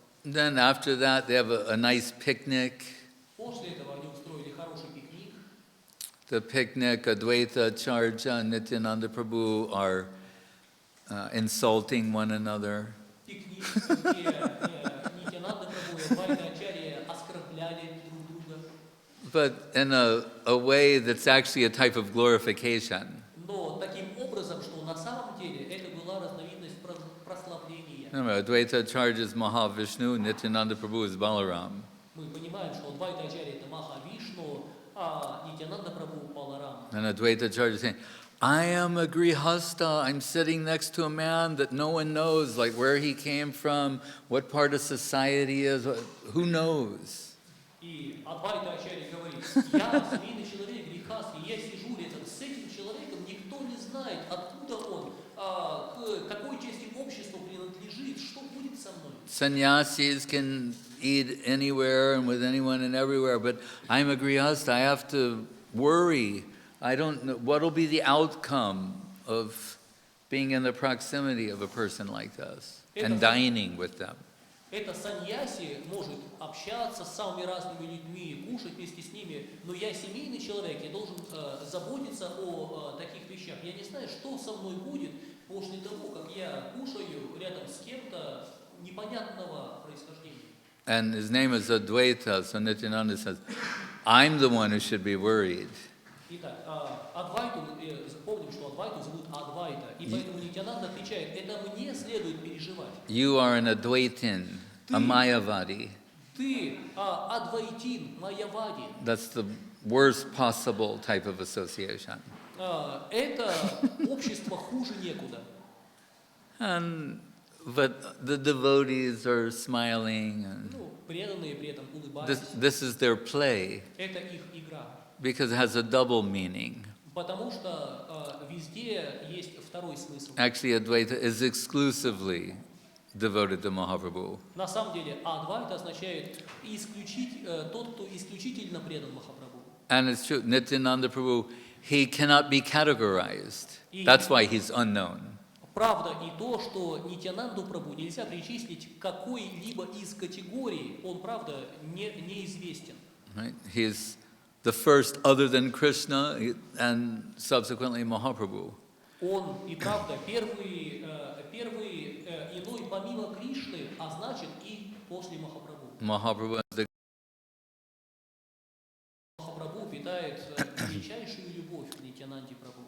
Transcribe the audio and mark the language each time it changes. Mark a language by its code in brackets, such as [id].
[en] Then after that, they have a nice picnic. [ru] После этого они устроили хороший пикник. [en] The picnic, Advaita Charja and Nityananda Prabhu are insulting one another. [ru] Пикник, где Нитянанда Прабху и Адвайта Ачарья оскорбляли друг друга. [en] But in a way that's actually a type of glorification. [ru] Но таким образом, что на самом деле это была разновидность прославления. [en] Remember, Advaita Charja is Mahavishnu, Nityananda Prabhu is Balaram. [ru] Мы понимаем, что Адвайта Ачарья это Махавишну, а Нитянанда Прабху Баларам. [en] And Advaita Charja is saying, I am a grihasta. I'm sitting next to a man that no one knows, like where he came from, what part of society is, who knows. [ru] И Адвайта Ачарья говорит, я семейный человек, грехастый, я сижу рядом с этим человеком, никто не знает, откуда он, к какой части общества принадлежит, что будет со мной. [en] Sannyasis can eat anywhere and with anyone and everywhere, but I'm a grihasta. I have to worry. I don't know what will be the outcome of being in the proximity of a person like this and dining with them. [ru] Это саньяси может общаться с самыми разными людьми, кушать вместе с ними, но я семейный человек, я должен заботиться о таких вещах. Я не знаю, что со мной будет после того, как я кушаю рядом с кем-то непонятного происхождения. [en] And his name is Advaita, so Nityananda says, I'm the one who should be worried. [ru] Итак, Адвайту, помним, что Адвайту зовут Адвайта, и поэтому Нитянанда отвечает, это мне следует переживать. [en] You are an Advaitin, a Mayavadi. [ru] Ты Адвайтин, Майявади. [en] That's the worst possible type of association. [ru] Это общество хуже некуда. [en] But the devotees are smiling. And [ru] Ну, преданные при этом улыбаются. [en] this is their play [ru] Это их игра. [en] because it has a double meaning. [ru] Потому что везде есть второй смысл. [en] Actually, Advaita is exclusively devoted to Mahaprabhu. [ru] На самом деле, Адвайта означает тот, кто исключительно предан Махапрабху. [en] And it's true, Nityananda Prabhu, he cannot be categorized. That's why he's unknown. [ru] Правда и то, что Нитянанду Прабху нельзя причислить к какой-либо из категорий, он, правда, неизвестен. [en] Right? He's the first other than Krishna and subsequently Mahaprabhu. [ru] Он и правда первый иной помимо Кришны, а значит и после Махапрабху. [en] Mahaprabhu is the [ru] Махапрабху питает величайшую любовь к Нитьянанде Прабху.